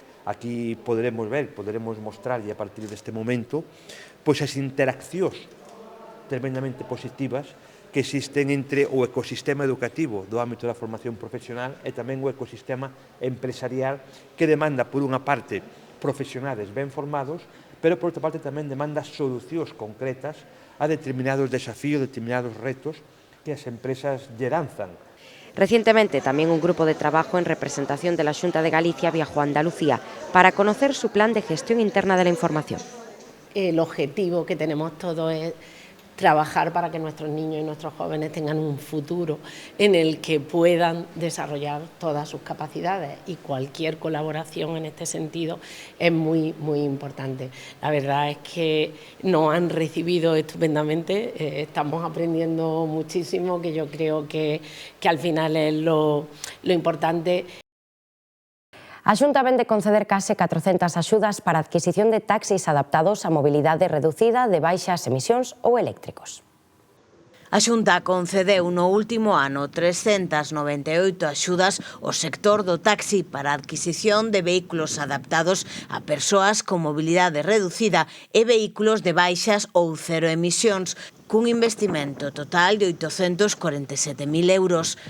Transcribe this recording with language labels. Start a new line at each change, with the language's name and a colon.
Galician: Aquí poderemos mostrar, e a partir deste momento, pois as interaccións tremendamente positivas que existen entre o ecosistema educativo do ámbito da formación profesional e tamén o ecosistema empresarial que demanda, por unha parte, profesionales ben formados, pero por outra parte tamén demanda solucións concretas a determinados desafíos, determinados retos que as empresas lle lanzan.
Spanish: Recientemente, también un grupo de trabajo en representación de la Xunta de Galicia viajó a Andalucía para conocer su plan de gestión interna de la información. El objetivo que tenemos todos es trabajar para que nuestros niños y nuestros jóvenes tengan un futuro en el que puedan desarrollar todas sus capacidades, y cualquier colaboración en este sentido es muy importante. La verdad es que nos han recibido estupendamente, estamos aprendiendo muchísimo, que yo creo que al final es lo importante.
Galician: A Xunta vén de conceder case 400 axudas para a adquisición de taxis adaptados á mobilidade reducida de baixas emisións ou eléctricos. A Xunta concedeu no último ano 398 axudas ao sector do taxi para a adquisición de vehículos adaptados a persoas con mobilidade reducida e vehículos de baixas ou cero emisións, cun investimento total de 847.000 euros.